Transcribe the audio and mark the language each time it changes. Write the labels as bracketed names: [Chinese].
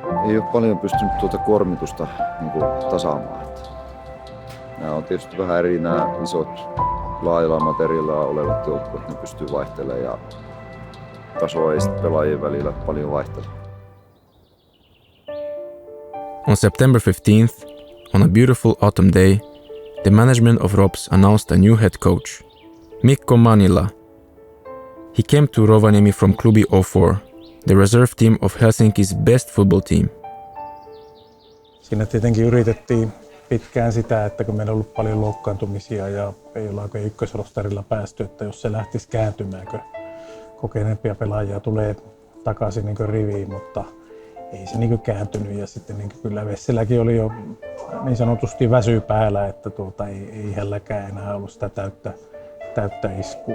[Finnish] Ei ole paljon pystynyt tuota kuormitusta tasaamaan. Nämä on tietysti vähän eri nämä isot laajalla materiaalilla olevat joukkueet, ne pystyy vaihtelemaan ja tasoa ei sitten pelaajien välillä paljon vaihtele. [English] On September 15th, on a beautiful autumn day, the management of Rops announced a new head coach, Mikko Manila. He came to Rovaniemi from Klubi 04, the reserve team of Helsinki's best football team. [Finnish] Siinä tietenkin yritettiin pitkään sitä, että kun meillä on ollut paljon loukkaantumisia ja ei olla oikein ykkösrostarilla päästy, että jos se lähtisi kääntymään, kun kokeneempia pelaajia tulee takaisin niin riviin, mutta ei se niin kääntynyt. Ja sitten niin kyllä Vesseläkin oli jo niin sanotusti väsy päällä, että ei hänelläkään enää ollut sitä täyttä iskua.